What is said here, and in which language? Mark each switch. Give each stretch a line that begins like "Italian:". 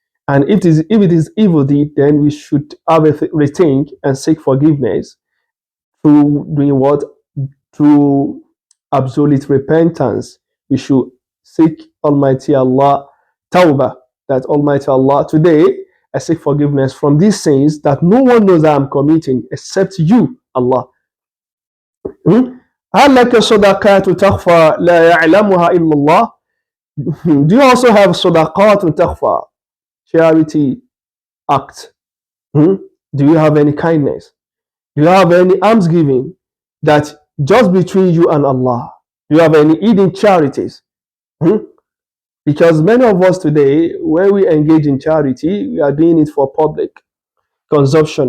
English: And if it is evil deed, then we should have a rethink and seek forgiveness through doing what? Through absolute repentance. We should seek Almighty Allah tawbah, that Almighty Allah, today I seek forgiveness from these sins that no one knows I am committing except you, Allah.
Arabic: هل لك صدقات تخفى لا يعلمها إلا الله.
English: Do you also have
Arabic: صدقات تخفى,
English: charity act? Do you have any kindness? Do you have any almsgiving that just between you and Allah? Do you have any hidden charities? Because many of us today, when we engage in charity, we are doing it for public consumption.